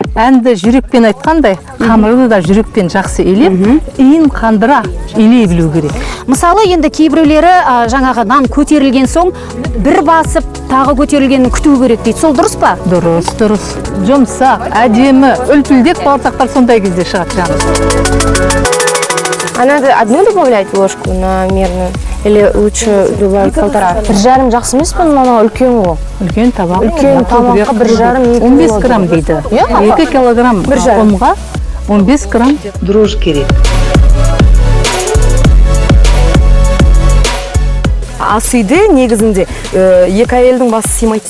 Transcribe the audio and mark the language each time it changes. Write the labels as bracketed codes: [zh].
[kk] Әнді жүрекпен айтқандай, қамырды да жүрекпен жақсы илеп, иін қандыра илей білу керек. Мысалы, енді кейбіреулері жаңағы нан көтерілген соң бір басып, тағы көтерілгенін күту керек дейді. Сол дұрыс па? Дұрыс. Жұмсақ, әдемі, үлпілдек бауырсақтар сондай кезде шығады жаным. [ru] А надо одну добавлять ложку на мерную? Или лучше добавить 1,5? [kk] 1,5 жақсы емес пе, мынау үлкен ғой. Үлкен табақ. Үлкен табаққа 1,5 15 грамм дейді. 2 килограмм ұнға 15 грамм дрожь керек. ас үйде негізінде екі әйелдің басы сыймайды.